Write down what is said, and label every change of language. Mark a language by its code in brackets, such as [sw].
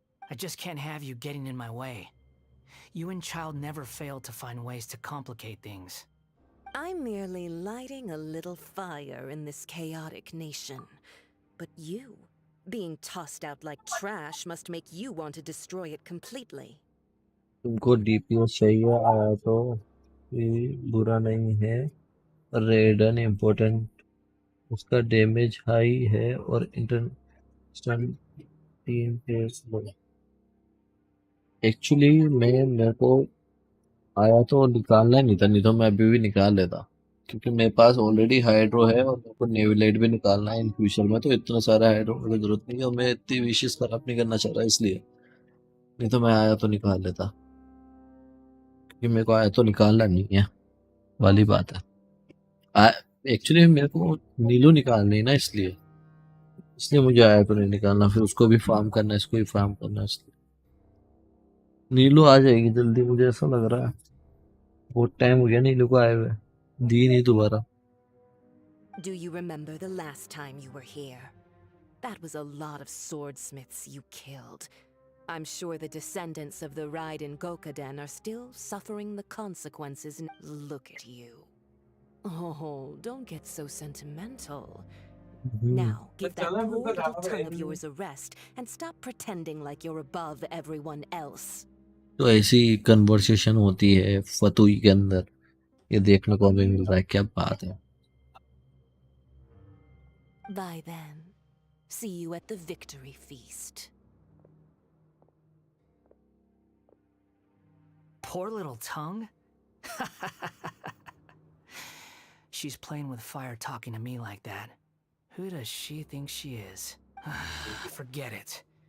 [en] I just can't have you getting in my way. You and Child never fail to find ways to complicate things. I'm merely lighting a little fire in this chaotic nation. But you, being tossed out like trash, must make you want to destroy it completely. [hi] तुमको DPS चाहिए आया तो ये बुरा नहीं है. रेडन important, उसका damage high है और इंटरनेशनल टीम प्लेयर्स लो। एक्चुअली मेरे को आया तो निकालना ही नहीं था, नहीं तो मैं अभी भी निकाल लेता, क्योंकि मेरे पास ऑलरेडी हाइड्रो है और मेरे को नेविलाइट भी निकालना है इन फ्यूचर में, तो इतना सारा हाइड्रो की जरूरत नहीं है और मैं इतनी विशेष खराब नहीं करना चाह रहा इसलिए, नहीं तो मैं आया तो निकाल लेता, क्योंकि मेरे को आया तो निकालना नहीं है वाली बात है। एक्चुअली मेरे को नीलू निकालनी है ना, इसलिए इसलिए मुझे आया तो नहीं निकालना, फिर उसको भी फार्म करना है, इसको भी फार्म करना है, इसलिए नीलू आ जाएगी जल्दी, मुझे ऐसा लग रहा है। बहुत टाइम हो गया नीलू को आए हुए, दी नहीं दोबारा। [en] Do you remember the last time you were here? That was a lot of swordsmiths you killed. I'm sure the descendants of the Raiden Gokaden are still suffering the consequences. Look at you. Oh, don't get so sentimental. Now, give that [hi] चलो [en] poor [hi] फिर [en] little [hi] तो [en] tongue of yours a rest and stop pretending like you're above everyone else. [hi] तो ऐसी conversation होती है फतुई के अंदर, ये देखने को हमें मिल रहा है, क्या बात है। [en] Bye then. See you at the victory feast. Poor little tongue? She's playing with fire talking to me like that. Who does she think she is? Forget it.